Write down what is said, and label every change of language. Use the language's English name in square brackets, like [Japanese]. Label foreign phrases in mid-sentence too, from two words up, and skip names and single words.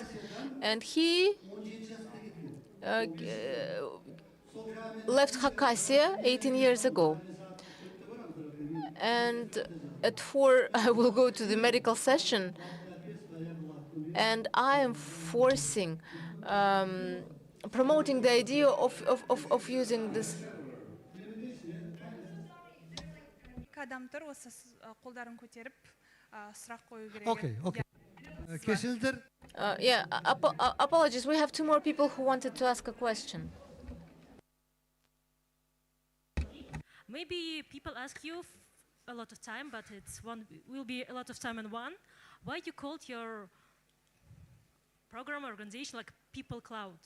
[English] And he left Khakassia 18 years ago. And at 4, I will go to the medical session. And I am forcing, promoting the idea of using this. [Kazakh] Адамдар осы қолдарын көтеріп сұрақ қою керек. [English] Okay, okay. Кешіріңіздер. Yeah, apologies. We have 2 more people who wanted to ask a question. Maybe people ask you a lot of time, but will be a lot of time in one. Why you called your program organization like People Cloud?